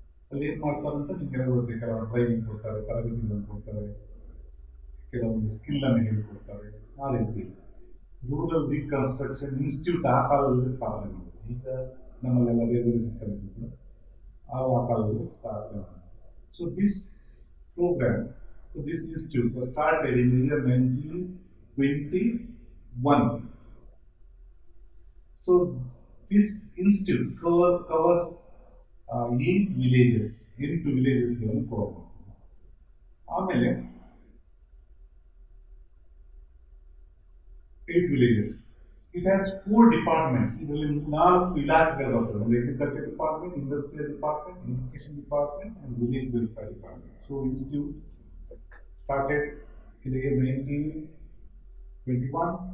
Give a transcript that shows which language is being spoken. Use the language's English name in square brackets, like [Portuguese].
[Kannada] ಅಲ್ಲಿ ಏನು ಮಾಡ್ತಾರಂತ ನಿಮ್ಗೆಲ್ಲ ಗೊತ್ತಿದೆ, ಕೆಲವೊಂದು ಟ್ರೈನಿಂಗ್ ಕೊಡ್ತಾರೆ, ತರಬೇತಿಗಳನ್ನು ಕೊಡ್ತಾರೆ, ಕೆಲವೊಂದು ಸ್ಕಿಲ್ಲನ್ನು ಹೇಳಿಕೊಡ್ತಾರೆ. ಆ ರೀತಿ ರೂರಲ್ ರೀಕನ್ಸ್ಟ್ರಕ್ಷನ್ ಇನ್ಸ್ಟಿಟ್ಯೂಟ್ ಆ ಕಾಲದಲ್ಲಿ ಸ್ಥಾಪನೆ ಮಾಡಿದ್ರು. ಈಗ ನಮ್ಮಲ್ಲೆಲ್ಲ ಬೇರೆ ಬೇರೆ ಸಿಸ್ಟಮ್ ಇತ್ತು, ಆ ಕಾಲದಲ್ಲಿ ಸ್ಥಾಪನೆ ಮಾಡಿದ್ರು. [English] So this program, this institute was started in the year 1921. So this institute covers 8 villages. [Kannada] 8 villages ಗಳನ್ನು ಕವರ್ ಮಾಡ್ತಾರೆ. ಆಮೇಲೆ 8 villages. [English] It has 4 departments. [Kannada] ಇದರಲ್ಲಿ 4 ಇಲಾಖೆಗಳು ಬರ್ತದೆ. [English] ಒಂದು agriculture department, industrial department, education department, and village welfare department. So institute started in the year 1921